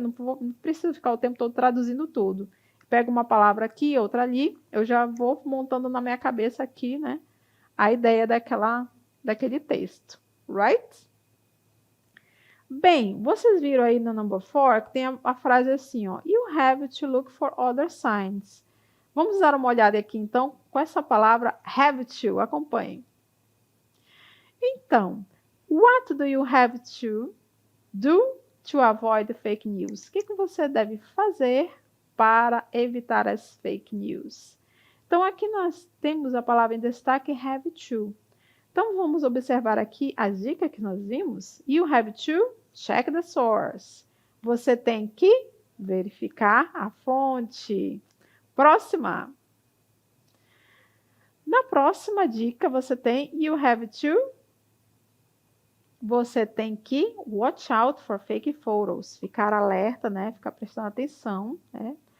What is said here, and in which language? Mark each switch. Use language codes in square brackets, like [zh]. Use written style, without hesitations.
[pt] Não preciso ficar o tempo todo traduzindo tudo. Pego uma palavra aqui, outra ali, eu já vou montando na minha cabeça aqui, né, a ideia daquele texto, right? Bem, vocês viram aí no number 4 que tem a frase assim, ó, [en] you have to look for other signs. [pt] Vamos dar uma olhada aqui, então, com essa palavra have to, acompanhem. [en] Então, what do you have to do to avoid fake news? [pt] O que você deve fazer para evitar as fake news? Então, aqui nós temos a palavra em destaque have to. Então, vamos observar aqui a dica que nós vimos. [en] You have to check the source. [pt] Você tem que verificar a fonte. Próxima. Na próxima dica, você tem [en] you have to. [pt] Você tem que [en] watch out for fake photos. [pt] Ficar alerta, né? Ficar prestando atenção, né?